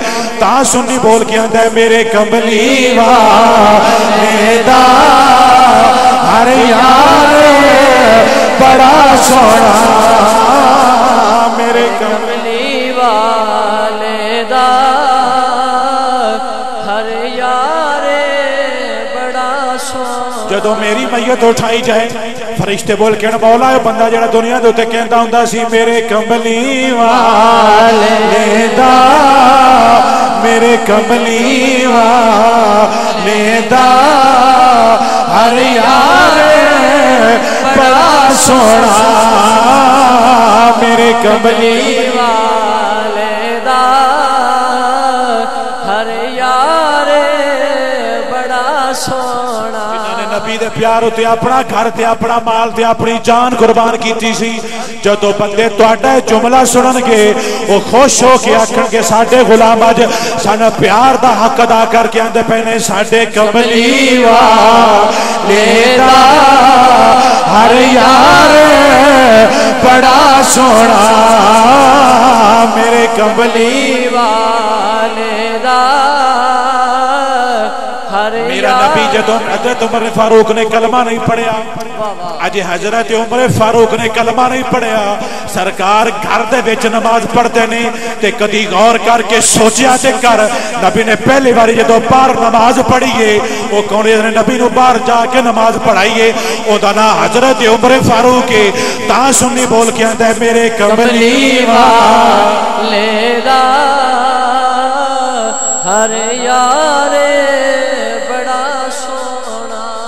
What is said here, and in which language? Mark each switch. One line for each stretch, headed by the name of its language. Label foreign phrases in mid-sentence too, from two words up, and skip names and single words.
Punjabi: تا سنی بول کے آندہ ہے میرے کملی والے دا ہر یار بڑا سونا میرے میرے کملی والے دا ہر یار بڑا سونا جدو میری میت اٹھائی جائے فرشتے بول کے مولا ہے بندہ جڑا دنیا دے تے کہندا ہوندا سی میرے کملی والے دا میرے کملی والے دا ہر یار بڑا سونا میرے کملی والے دا ہر یار بڑا سونا نبی دے پیار تے اپنا گھر تے اپنا مال تے اپنی جان قربان کیتی سی جدو بندے تہاڈا جملہ سنن گے وہ خوش ہو کے آکھن گے ساڈے غلام اج سن پیار دا حق ادا کر کے آندے پے نے ساڈے کملی والے دا ہر یار بڑا سونا میرے کملی والے دا میرا نبی جدو حضرت عمر فاروق نے کلمہ نہیں پڑھیا اج حضرت عمر فاروق نے کلمہ نہیں پڑھیا سرکار گھر دے وچ نماز پڑھتے نہیں تے کدی غور کر کے سوچیا تے کر نبی نے پہلی باری جدو باہر نماز پڑھیے وہ کون نے نبی نو باہر جا کے نماز پڑھائیے او دا نام حضرت عمر فاروق ہے تا سنی بول کے آندا ہے میرے کملی والے دا ہر یار بڑا سونا